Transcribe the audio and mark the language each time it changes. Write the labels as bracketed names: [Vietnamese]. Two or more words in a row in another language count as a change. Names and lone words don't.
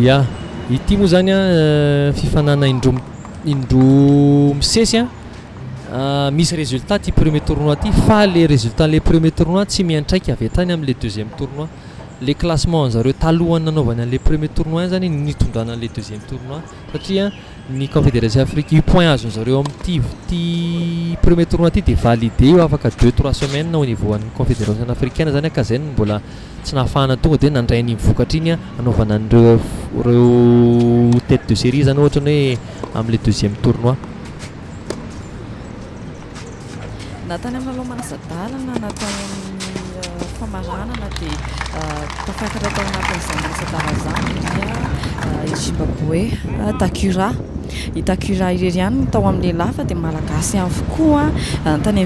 [Malagasy] ya ity moa zany a fifanana indro misesy a misy résultat ty [French] premier tournoi [Malagasy] ty fa [French] le résultat le premier tournoi [Malagasy] tsy miantraika avy tany amin'ny [French] le deuxième tournoi [Malagasy] le classement zareo talohany nanaovany an' [French] le premier tournoi [Malagasy] zany nitondrana an' [French] le deuxième tournoi [Malagasy] satria ny [French] confédération afrique [Malagasy] point azony zareo amin'ty [French] premier tournoi [Malagasy] ty [French] de validé [Malagasy] eo afaka 2-3 [French] semaines au niveau [Malagasy] an'ny [French] confédération africaine [Malagasy] zany ka zay mbola tsy nahafahana tonga de nandray ny vokatra iny anaovana an'ireo [French] tête de série [Malagasy] zany ohatra ny hoe amin'le [French] deuxième tournoi. [Malagasy] natany amin'ny aloha manasadalana natany amin'ny famaranana dia tafakatra tao anatin'izany manasadala zany dia Zimbabwe Takura i Takura irery ihany tao amin'ny lehilahy fa dia malagasy avokoa tany amin'ny